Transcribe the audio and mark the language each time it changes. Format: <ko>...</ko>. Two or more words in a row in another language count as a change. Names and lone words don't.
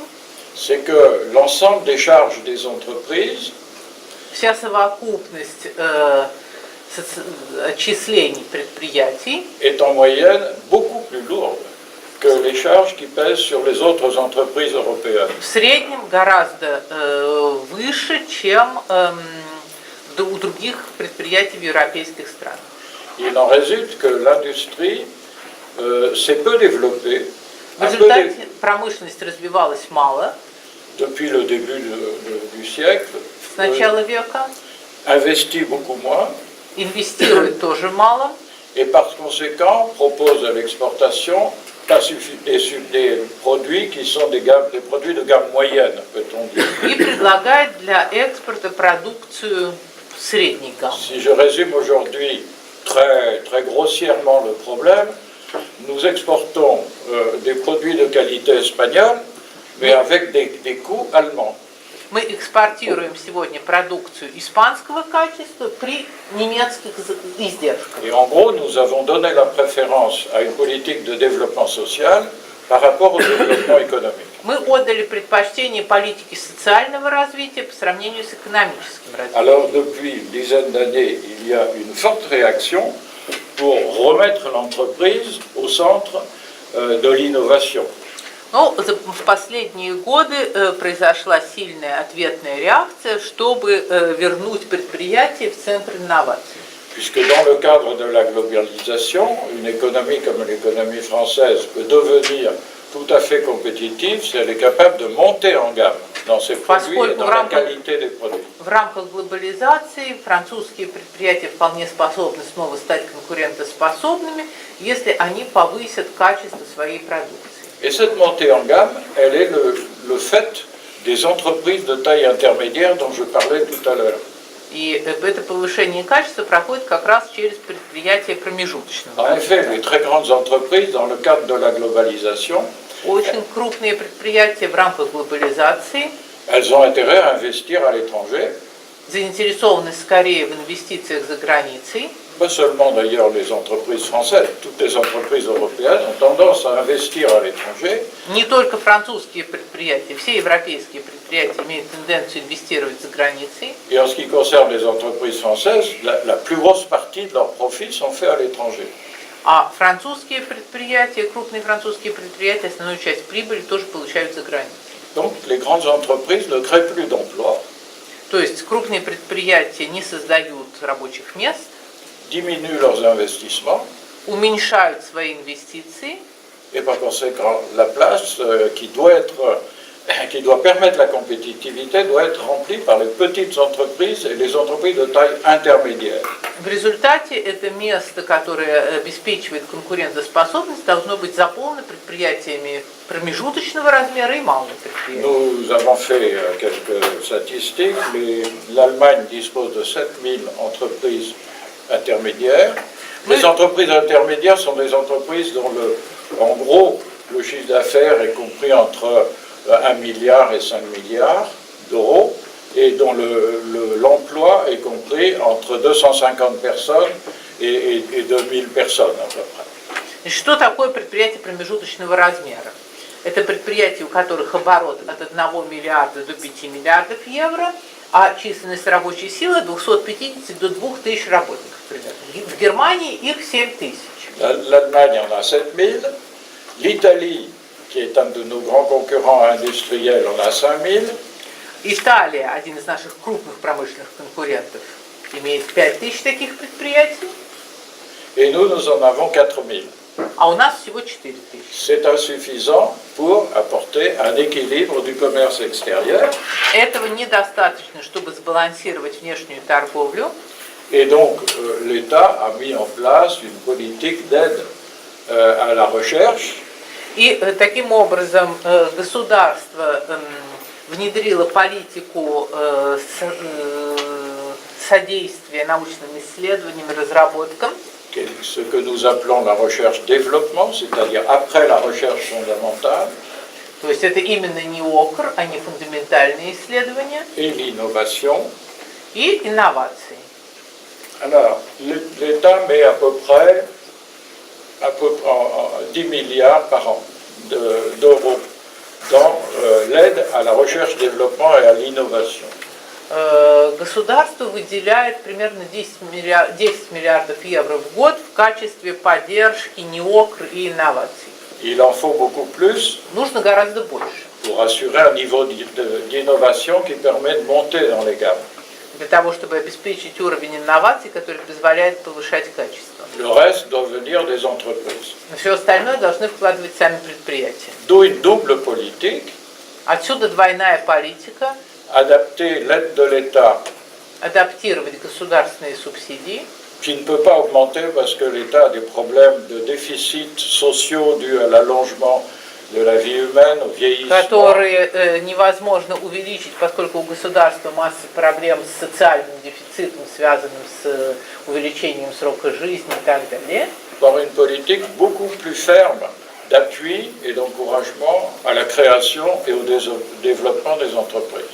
<fr>C'est que l'ensemble des charges des entreprises</fr> <ru>Вся совокупность отчислений предприятий</ru> <fr>est en moyenne beaucoup plus lourde que les charges qui pèsent sur les autres entreprises européennes.</fr> <ru>в среднем гораздо выше, чем у других предприятий в европейских странах.</ru> <fr>Il en résulte que l'industrie s'est peu développée.</fr> <ru>В результате промышленность развивалась мало</ru> <fr>Depuis le début du siècle,</fr> <ru>с начала века,</ru> <fr>investit beaucoup moins</fr> <ru>инвестирует тоже мало,</ru> <fr>et par conséquent propose à l'exportation des produits qui sont des produits de gamme moyenne, peut-on dire.</fr> <ru>и предлагает для экспорта продукцию средней гаммы.</ru> <fr>Si je résume aujourd'hui très, très grossièrement le problème, nous exportons des produits de qualité espagnole, mais avec des coûts allemands.</fr> <ru>Мы экспортируем сегодня продукцию испанского качества при немецких издержках.</ru> <fr>Et en gros, nous avons donné la préférence à une politique de développement social par rapport au développement économique.</fr> <ru>Мы отдали предпочтение политике социального развития по сравнению с экономическим развитием.</ru> <fr>Alors, depuis une dizaine d'années, il y a une forte réaction pour remettre l'entreprise au centre de l'innovation.</fr> <ru>Но в последние годы произошла сильная ответная реакция, чтобы вернуть предприятие в центр инноваций.</ru> <fr>Puisque dans le cadre de la globalisation, une économie comme l'économie française peut devenir tout à fait compétitive si elle est capable de monter en gamme dans ses produits et dans la qualité des produits.</fr> <ru>В рамках глобализации французские предприятия вполне способны снова стать конкурентоспособными, если они повысят качество своей продукции.</ru> <fr>Et cette montée en gamme, elle est le fait des entreprises de taille intermédiaire dont je parlais tout à l'heure.</fr> <ru>И это повышение качества проходит как раз через предприятия промежуточного.</ru> <fr>En effet, les très grandes entreprises, dans le cadre de la globalisation,</fr> <ru>Очень крупные предприятия в рамках глобализации,</ru> <fr>elles ont intérêt à investir à l'étranger</fr> <ru>заинтересованность скорее в инвестициях за границей.</ru> <fr>Pas seulement d'ailleurs les entreprises françaises, toutes les entreprises européennes ont tendance à investir à l'étranger.</fr> <ru>Не только французские предприятия, все европейские предприятия имеют тенденцию инвестировать за границей.</ru> <fr>Et en ce qui concerne les entreprises françaises, la plus grosse partie de leurs profits sont faits à l'étranger.</fr> <ru>А французские предприятия, крупные французские предприятия, основную часть прибыли тоже получают за границей.</ru> <fr>Donc les grandes entreprises ne créent plus d'emplois,</fr> <ru>То есть крупные предприятия не создают рабочих мест,</ru> <fr>diminuent leurs investissements,</fr> <ru>уменьшают свои инвестиции,</ru> <fr>et par conséquent, la place qui doit permettre la compétitivité doit être remplie par les petites entreprises et les entreprises de taille intermédiaire.</fr> <ru>В результате это место, которое обеспечивает конкурентоспособность, должно быть заполнено предприятиями промежуточного размера и малыми предприятиями.</ru> <fr>Nous avons fait quelques statistiques. L'Allemagne dispose de 7000 entreprises intermédiaires. Les entreprises intermédiaires sont des entreprises dont, en gros, le chiffre d'affaires est compris entre 1 milliard et 5 milliards d'euros, et dont l'emploi est compris entre 250 personnes et 2000 personnes à peu près.</fr> <ru>Что такое предприятие промежуточного размера? Это предприятия, у которых оборот от 1 миллиарда до 5 миллиардов евро, а численность рабочей силы от 250 до 2000 работников примерно. В Германии их 7000.</ru> <fr>L'Allemagne en a 7000, l'Italie, qui est un de nos grands concurrents industriels, en a 5000.</fr> <ru>Италия, один из наших крупных промышленных конкурентов, имеет 5000 таких предприятий.</ru> <fr>Et nous en avons 4000.</fr> <ru>А у нас всего 4000.</ru> <fr>C'est insuffisant pour apporter un équilibre du commerce extérieur.</fr> <ru>Этого недостаточно, чтобы сбалансировать внешнюю торговлю.</ru> <fr>Et donc, l'État a mis en place une politique d'aide à la recherche.</fr> <ru>И таким образом государство внедрило политику содействия научным исследованиям и разработкам.</ru> <fr>Ce que nous appelons la recherche-développement, c'est-à-dire après la recherche fondamentale.</fr> <ru>То есть это именно не ОКР, а не фундаментальные исследования.</ru> <fr>Et l'innovation.</fr> <ru>И инновации.</ru> <fr>Alors, l'État met à peu près 10 milliards par an d'euros dans l'aide à la recherche, développement et à l'innovation.</fr> <ru>Государство выделяет примерно 10 миллиардов евро в год в качестве поддержки НИОКР и инноваций.</ru> <fr>Il en faut beaucoup plus.</fr> <ru>Нужно гораздо больше.</ru> <fr>Pour assurer un niveau d'innovation qui permet de monter dans les gammes.</fr> <ru>Для того, чтобы обеспечить уровень инноваций, который позволяет повышать качество.</ru> <fr>Le reste doit venir des entreprises.</fr> <ru>Но все остальное должны вкладывать сами предприятия.</ru> <fr>D'où une double politique.</fr> <ru>Отсюда двойная политика.</ru> <fr>Adapter l'aide de l'État.</fr> <ru>Адаптировать государственные субсидии.</ru> <fr>Qui ne peut pas augmenter parce que l'État a des problèmes de déficit sociaux dus à l'allongement de la vie humaine, au vieillissement.</fr> <ru>Которые невозможно увеличить, поскольку у государства масса проблем с социальным дефицитом, связанным с увеличением срока жизни и так далее.</ru> <fr>Par une politique beaucoup plus ferme d'appui et d'encouragement à la création et au développement des entreprises.</fr>